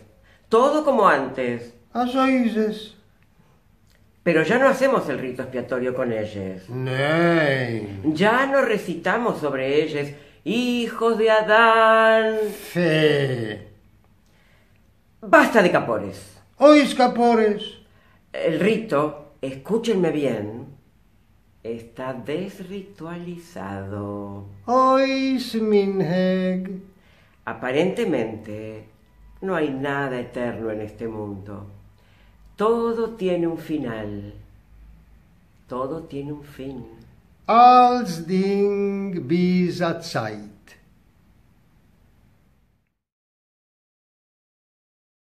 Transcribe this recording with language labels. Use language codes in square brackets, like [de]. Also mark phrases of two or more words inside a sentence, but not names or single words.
[es] Todo como antes. Eso dices. Pero ya no hacemos el rito expiatorio con ellos. Nei. Ya no recitamos sobre ellos, hijos de Adán. Fe. Basta de capores. [yi] Ois capores. [es] El rito, escúchenme bien, está desritualizado. [yi] Ois minheg. [es] Aparentemente, no hay nada eterno en este mundo. Todo tiene un final. Todo tiene un fin. [yi] Als Ding bis a Zeit.